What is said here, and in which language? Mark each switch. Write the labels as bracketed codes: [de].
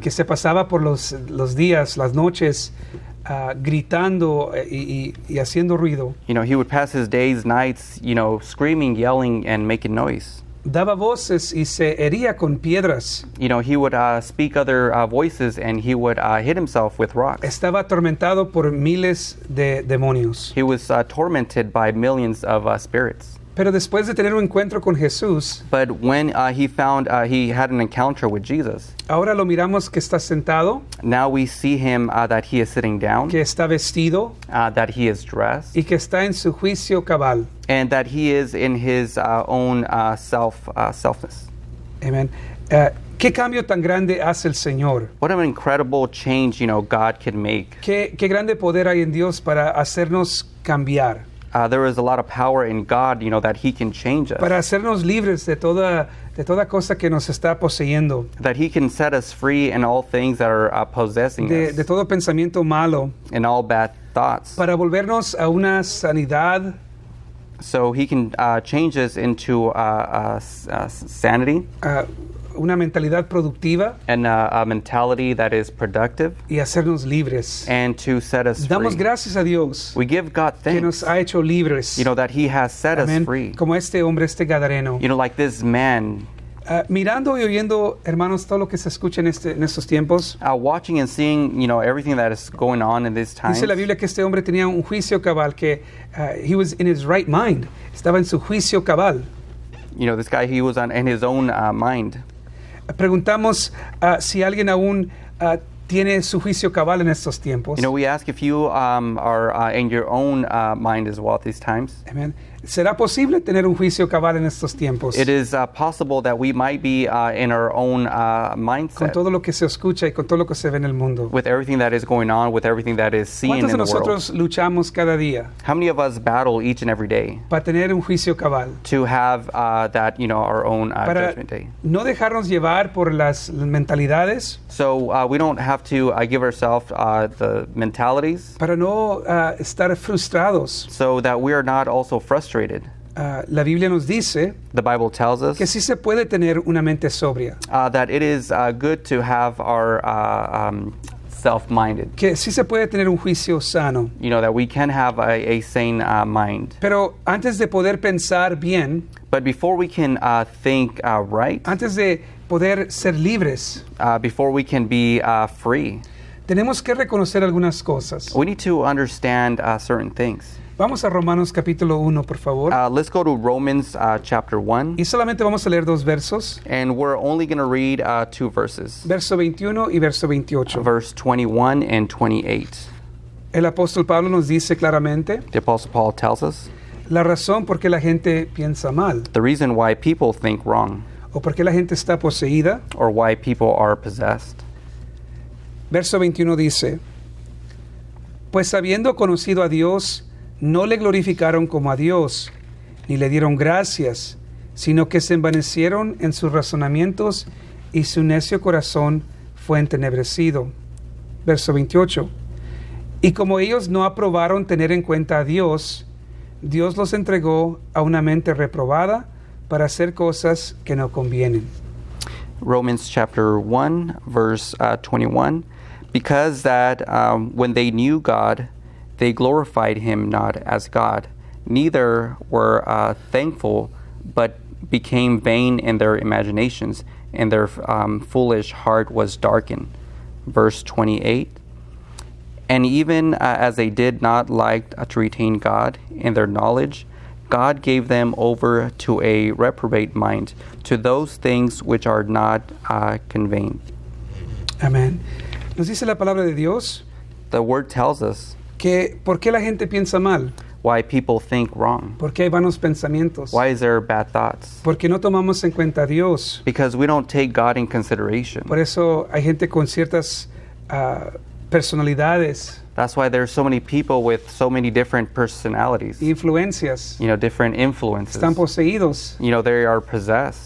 [es] que se pasaba por los días, las noches, gritando y haciendo ruido. [en] You know, he would pass his days, nights, you know, screaming, yelling, and making noise. [es] Daba voces y se hería con piedras. [en] You know, he would speak other voices and he would hit himself with rocks. [es] Estaba atormentado por miles de demonios. [en] He was tormented by millions of spirits. [es] Pero después de tener un encuentro con Jesús, [en] But when he found he had an encounter with Jesus, [es] ahora lo miramos que está sentado, [en] now we see him that he is sitting down, [es] que está vestido [en] that he is dressed, [es] y que está en su juicio cabal. [en] and that he is in his own selfness. [es] Amén. ¿Qué cambio tan grande hace el Señor? [en] What an incredible change, you know, God can make. [es] ¿Qué grande poder hay en Dios para hacernos cambiar? [en] There is a lot of power in God, you know, that he can change us. [es] Para hacernos libres de toda cosa que nos está poseyendo, [en] That he can set us free in all things that are possessing us, [es] de todo pensamiento malo, [en] in all bad thoughts. [es] para volvernos a una sanidad, [en] So he can change us into sanity [es] una mentalidad productiva [en] and a mentality that is productive, [es] y hacernos libres. [en] and to set us [es] Damos [en] free. [es] gracias a Dios [en] We give God [es] que nos [en] thanks, [es] ha hecho libres. [en] you know, that he has set us [es] Amén. [en] free. [es] Como este hombre, este gadareno. [en] You know, like this man, [es] Mirando y oyendo, hermanos, todo lo que se escucha en estos tiempos. [en] watching and seeing, you know, everything that is going on in these times. [es] Dice la Biblia que este hombre tenía un juicio cabal, que [en] he was in his right mind. [es] Estaba en su juicio cabal. [en] You know, this guy, he was in his own mind. [es] Preguntamos si alguien aún tiene su juicio cabal en estos tiempos. [en] You know, we ask if you are in your own mind as well at these times. Amen. [es] ¿Será posible tener un juicio cabal en estos tiempos? [en] It is possible that we might be in our own [es] Con [en] mindset [es] todo lo que se escucha y con todo lo que se ve en el mundo. [en] with everything that is going on, with everything that is seen [es] ¿Cuántos [en] in [es] de [en] the world. [es] nosotros luchamos cada día [en] How many of us battle each and every day [es] para tener un juicio cabal? [en] to have that, you know, our own [es] Para [en] judgment day? [es] no dejarnos llevar por las mentalidades, [en] So we don't have to give ourselves the mentalities [es] para no estar frustrados. [en] so that we are not also frustrated. [es] La Biblia nos dice [en] The Bible tells us [es] que sí se puede tener una mente sobria, [en] that it is good to have our self-minded. [es] que sí se puede tener un juicio sano. [en] You know, that we can have a sane mind. [es] Pero antes de poder pensar bien, [en] But before we can think right, [es] antes de poder ser libres, [en] before we can be free, [es] tenemos que reconocer algunas cosas. [en] we need to understand certain things. [es] Vamos a Romanos capítulo 1, por favor. [en] Let's go to Romans chapter 1, [es] Y solamente vamos a leer dos versos, [en] and we're only going to read 2 verses, [es] verso 21 y verso 28. [en] verse 21 and 28. [es] El apóstol Pablo nos dice claramente [en] The Apostle Paul tells us [es] la razón por qué la gente piensa mal, [en] the reason why people think wrong, [es] o por qué la gente está poseída. [en] or why people are possessed. [es] Verso 21 dice, pues habiendo conocido a Dios, no le glorificaron como a Dios, ni le dieron gracias, sino que se envanecieron en sus razonamientos y su necio corazón fue entenebrecido. Verso 28. Y como ellos no aprobaron tener en cuenta a Dios, Dios los entregó a una mente reprobada para hacer cosas que no convienen. [en] Romans chapter 1, verse 21. Because that when they knew God, they glorified him not as God, neither were thankful, but became vain in their imaginations, and their foolish heart was darkened. Verse 28. And even as they did not like to retain God in their knowledge, God gave them over to a reprobate mind, to those things which are not convenient. [es] Amén. Nos dice la palabra de Dios [en] The word tells us [es] que ¿por qué la gente piensa mal? [en] why people think wrong. [es] ¿Por qué hay vanos pensamientos? [en] Why is there bad thoughts? [es] Porque no tomamos en cuenta a Dios. [en] Because we don't take God in consideration. [es] Por eso hay gente con ciertas personalidades, [en] That's why there's so many people with so many different personalities. [es] influencias, [en] You know, different influences. [es] están poseídos [en] You know, they are possessed